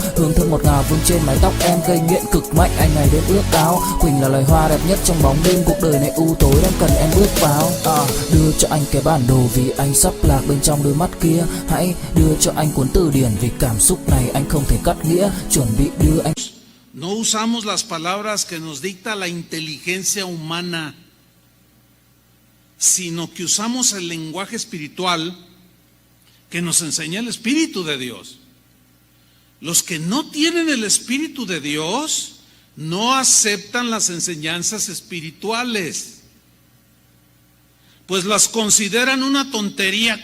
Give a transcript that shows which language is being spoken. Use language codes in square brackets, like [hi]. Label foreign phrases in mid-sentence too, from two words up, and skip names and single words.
[vi] Hương thơm ngọt ngào vương trên mái tóc em, gây nghiện cực mạnh anh ngày đêm ước ao. Quỳnh là loài hoa đẹp nhất trong bóng đêm, cuộc đời này u tối đang cần em bước vào. Đưa cho anh cái bản đồ vì anh sắp lạc bên trong đôi mắt kia. Hãy đưa cho anh cuốn từ điển vì cảm xúc này anh không thể cắt nghĩa. Chuẩn bị đưa anh. [es] no usamos las palabras que nos dicta la inteligencia humana, sino que usamos el lenguaje espiritual que nos enseña el Espíritu de Dios. Los que no tienen el Espíritu de Dios no aceptan las enseñanzas espirituales, pues las consideran una tontería.